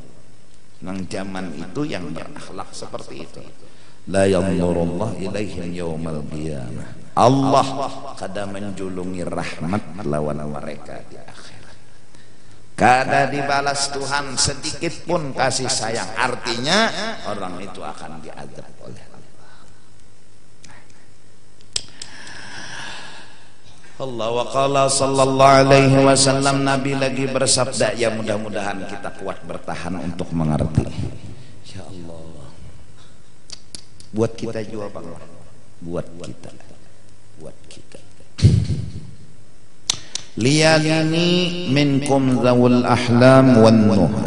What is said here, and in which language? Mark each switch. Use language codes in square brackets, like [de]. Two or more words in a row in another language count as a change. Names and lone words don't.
[bjn] Nang zaman itu yang berakhlak seperti itu, [ar] la yanzurullah ilaihim yaumal qiyamah, [bjn] Allah kada menjulungi rahmat lawan mereka di akhirat. Kada dibalas Tuhan sedikit pun kasih sayang. [id] Artinya orang itu akan diazab oleh Allah. [ar] Wa qala sallallahu alaihi wasallam, [id] Nabi lagi bersabda, ya mudah-mudahan kita kuat bertahan untuk mengerti. Ya Ya Allah, buat kita juga Bang, buat kita, buat kita. [ar] Liyalini minkum zawul ahlam wan nuha.